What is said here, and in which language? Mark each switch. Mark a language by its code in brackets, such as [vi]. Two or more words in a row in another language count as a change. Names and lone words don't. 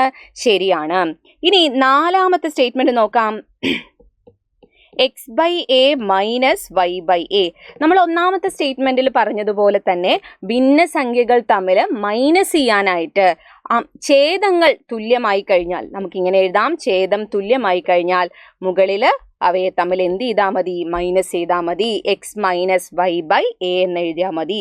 [ml] ശരിയാണ്. ഇനി നാലാമത്തെ സ്റ്റേറ്റ്മെന്റ് നോക്കാം. x/a - y/a. നമ്മൾ ഒന്നാമത്തെ സ്റ്റേറ്റ്മെന്റിൽ പറഞ്ഞതുപോലെ തന്നെ ഭിന്നസംഖ്യകൾ തമ്മിൽ മൈനസ് ചെയ്യാനായിട്ട് ഛേദങ്ങൾ തുല്യമായി കഴിഞ്ഞാൽ നമുക്കിങ്ങനെ എഴുതാം. ഛേദം തുല്യമായി കഴിഞ്ഞാൽ മുകളിൽ അവയെ തമ്മിൽ എന്ത് ചെയ്താൽ മതി? മൈനസ് ചെയ്താൽ മതി. [en] x minus y by a [ml] എന്ന് എഴുതിയാൽ മതി.